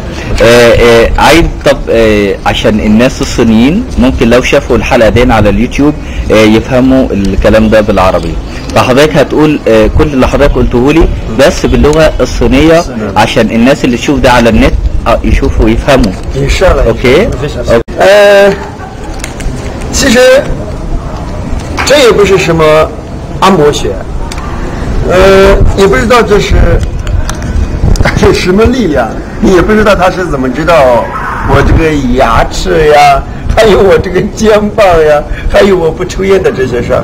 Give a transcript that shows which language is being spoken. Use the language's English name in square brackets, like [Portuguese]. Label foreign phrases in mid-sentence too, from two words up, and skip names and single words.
[Arabic] عايز طب عشان الناس الصينيين ممكن لو شافوا الحلقه دي على اليوتيوب يفهموا الكلام ده بالعربي، فحضرتك هتقول كل اللي حضرتك قلته لي بس باللغه الصينيه عشان الناس اللي تشوف ده على النت يشوفوا ويفهموا. ان شاء الله. اوكي. [Chinese] 其实这也不是什么按摩学，也不知道这是什么力量，你也不知道他是怎么知道我这个牙齿呀，还有我这个肩膀呀，还有我不抽烟的这些事儿。